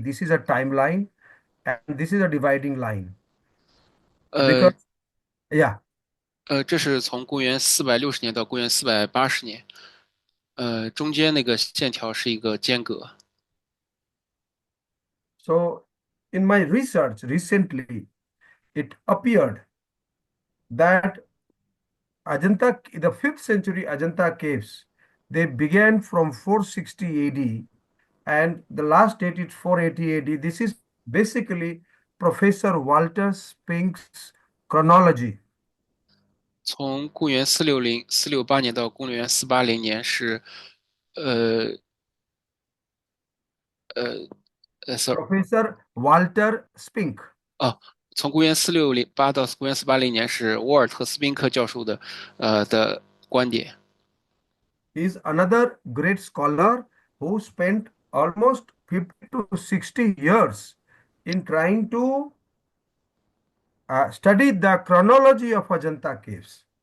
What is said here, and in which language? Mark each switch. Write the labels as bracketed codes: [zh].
[en] This is a timeline, and this is a dividing line. 呃 Because yeah, [zh] 这是从公元460年到公元480年，中间那个线条是一个间隔。 [en] so in my research recently, it appeared that Ajanta, the 5th century Ajanta caves, they began from 460 AD, and the last date is 480 AD. This is basically Professor Walter Spink's chronology. [zh] 从公元468年到公元480年是，呃 [en] sorry， Professor Walter Spink [zh] 哦，从公元468到公元480年是沃尔特斯宾克教授的观点。 [en] is another great scholar who spent almost 50 to 60 years in trying to study the chronology of Ajanta caves.